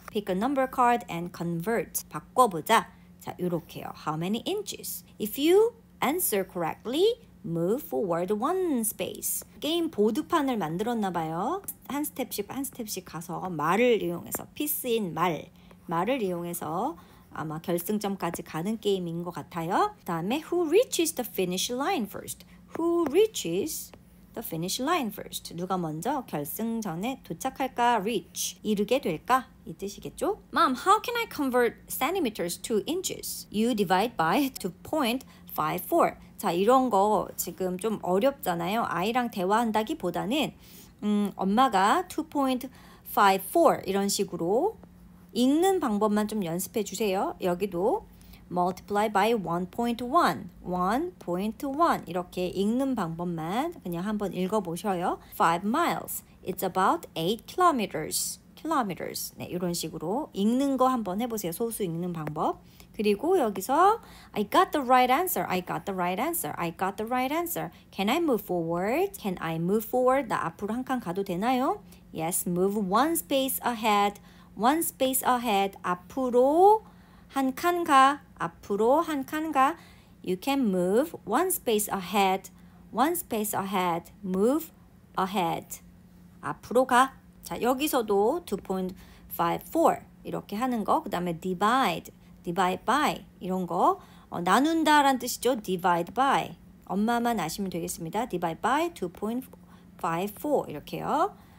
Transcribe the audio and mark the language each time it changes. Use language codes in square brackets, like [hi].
[en] Pick a number card and convert. [ko] 바꿔보자. 자, 요렇게요. [en] How many inches? If you answer correctly, move forward one space. [ko] 게임 보드판을 만들었나 봐요. 한 스텝씩 가서 말을 이용해서 피스인 말을 이용해서 아마 결승점까지 가는 게임인 것 같아요. 그 다음에 [en] who reaches the finish line first? Who reaches the finish line first? [ko] 누가 먼저 결승전에 도착할까? reach, 이르게 될까? 이 뜻이겠죠? [en] Mom, how can I convert centimeters to inches? You divide by 2.54. [ko] 자, 이런 거 지금 좀 어렵잖아요. 아이랑 대화한다기보다는 엄마가 2.54 이런 식으로 읽는 방법만 좀 연습해 주세요. 여기도 [en] multiply by 1.1 [ko] 이렇게 읽는 방법만 그냥 한번 읽어보셔요. [en] 5 miles. It's about 8 kilometers. kilometers. [ko] 네, 이런 식으로 읽는 거 한번 해보세요. 소수 읽는 방법. 그리고 여기서 [en] I got the right answer. I got the right answer. I got the right answer. Can I move forward? Can I move forward? [ko] 나 앞으로 한 칸 가도 되나요? [en] Yes, move one space ahead. One space ahead. [ko] 앞으로 한 칸 가. 앞으로 한 칸 가. [en] You can move one space ahead. One space ahead. Move ahead. [ko] 앞으로 가. 자, 여기서도 2.54 이렇게 하는 거. 그 다음에 divide. divide by 이런 거 나눈다 라는 뜻이죠. divide by 엄마만 아시면 되겠습니다. divide by 2.54 이렇게요.